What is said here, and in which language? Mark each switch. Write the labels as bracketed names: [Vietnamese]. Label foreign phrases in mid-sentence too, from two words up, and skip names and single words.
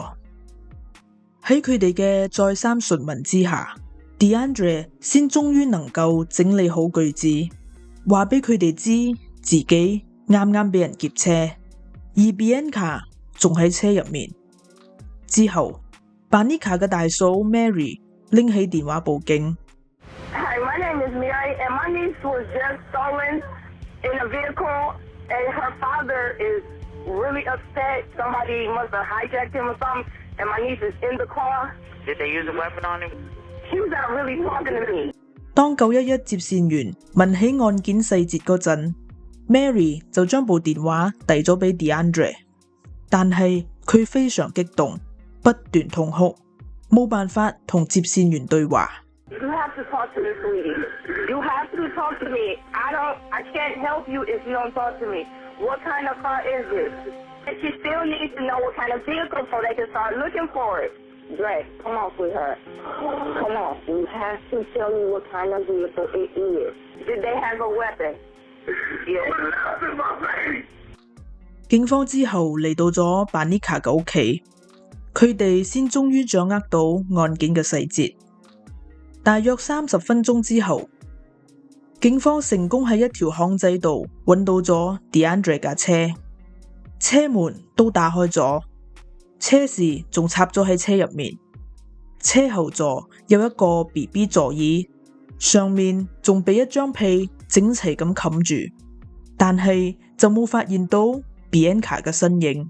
[Cantonese] 喺佢哋嘅再三詢問之下， DeAndre 先終於能夠整理好句子，話俾佢哋知自己啱啱俾人劫車，而 Bianca 仲喺車入面。之後 Banica 嘅大嫂 Mary 拎起電話報警。 [English] Hi, my name is Mary, and my niece was just stolen in a vehicle, and her father is really upset. Somebody must have hijacked him or something, and my niece is in the car. Did they use a weapon on him? She was not really talking to me. [Cantonese] 當911接線員問起案件細節嗰陣， Mary 就將部電話遞咗俾 DeAndre， 但係佢非常激動，不斷痛哭，冇辦法同接線員對話。 [English] You have to talk to me, sweetie. You have to talk to me. I can't help you if you don't talk to me. What kind of car is this? And she still needs to know what kind of vehicle so they can start looking for it. Dre, come on, sweetheart. Come on. You have to tell me what kind of vehicle it is. Did they have a weapon? Yes. [Cantonese] 警方之後嚟到咗 Banika 嘅屋企，佢哋先終於掌握到案件嘅細節。大約30分鐘之後，警方成功喺一條巷仔度揾到咗 DeAndre 架車，車門都打開咗，車匙仲插咗喺車入面，車後座有一個 BB 座椅，上面仲俾一張被整齊咁冚住，但係就冇發現到Bianca 嘅身影。